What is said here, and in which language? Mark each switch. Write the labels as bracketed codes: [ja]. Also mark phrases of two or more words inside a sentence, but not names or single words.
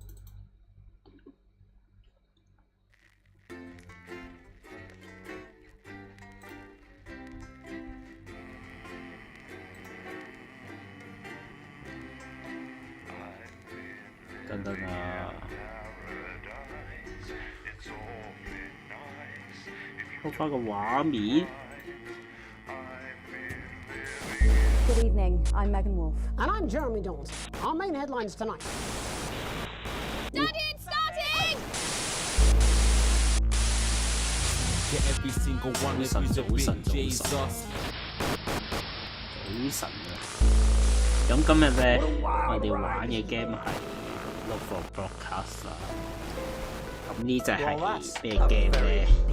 [yue] 等等啊！開翻個畫面。 [en] Good evening, I'm Megan Wolf. And I'm Jeremy Dawes. Our main headlines tonight. Study starting! [yue] 早晨啊！咁今日咧，我哋玩嘅 game 係 Look for Broadcast 啊。咁呢隻係咩 game 咧？